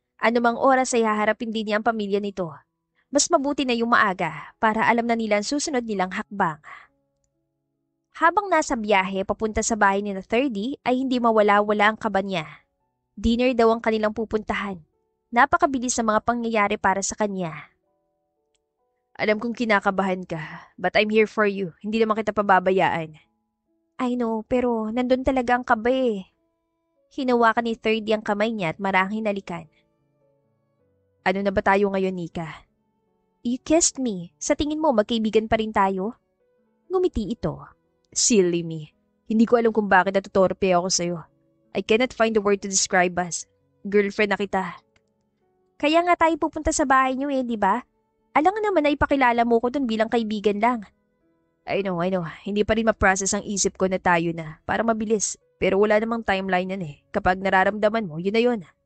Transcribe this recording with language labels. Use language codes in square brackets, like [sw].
[tl] Anumang oras ay haharapin din niya ang pamilya nito. Mas mabuti na yung maaga para alam na nila ang susunod nilang hakbang. Habang nasa biyahe papunta sa bahay ni na 30 ay hindi mawala-wala ang kaba niya. Dinner daw ang kanilang pupuntahan. Napakabilis sa mga pangyayari para sa kanya. Alam kong kinakabahan ka, [en] but I'm here for you. [tl] Hindi naman kita pababayaan. [en] I know, [tl] pero nandun talaga ang kaba eh. Hinawakan ni 30 ang kamay niya at marang hinalikan. Ano na ba tayo ngayon, Nika? [en] You kissed me. [tl] Sa tingin mo magkaibigan pa rin tayo? Ngumiti ito. [en] Silly me. [tl] Hindi ko alam kung bakit natutorpe ako sa'yo. [en] I cannot find the word to describe us. [tl] Girlfriend na kita. Kaya nga tayo pupunta sa bahay niyo eh, di ba? Alam nga naman na ipakilala mo ko dun bilang kaibigan lang. [en] I know. [tl] Hindi pa rin ma-process ang isip ko na tayo na. Para mabilis. Pero wala namang timeline yan eh. Kapag nararamdaman mo, yun na yun.